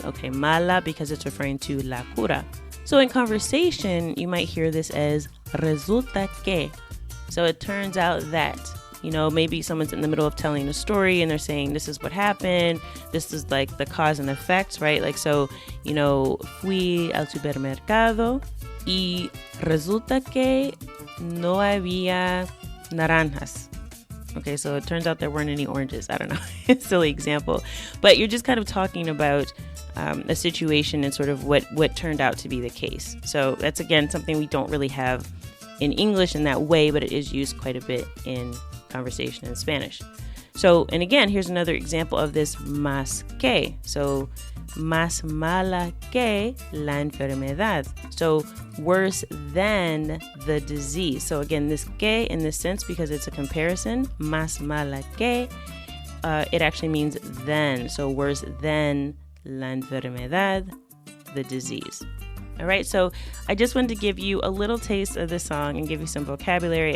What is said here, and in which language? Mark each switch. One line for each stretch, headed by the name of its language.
English: Okay, mala because it's referring to la cura. So in conversation, you might hear this as resulta que. So it turns out that. Maybe someone's in the middle of telling a story and they're saying, this is what happened. This is like the cause and effect, right?
Spanish: Like, so, fui al supermercado y resulta que no había naranjas.
English: Okay, so it turns out there weren't any oranges. I don't know. Silly example. But you're just kind of talking about a situation and sort of what turned out to be the case. So that's, again, something we don't really have in English in that way, but it is used quite a bit in conversation in Spanish. So, and again, here's another example of this más que.
Spanish: So, más mala que la enfermedad.
English: So, worse than the disease. So again, this que in this sense, because it's a comparison, más mala que, it actually means than. So, worse than la enfermedad, the disease. All right, so I just wanted to give you a little taste of this song and give you some vocabulary.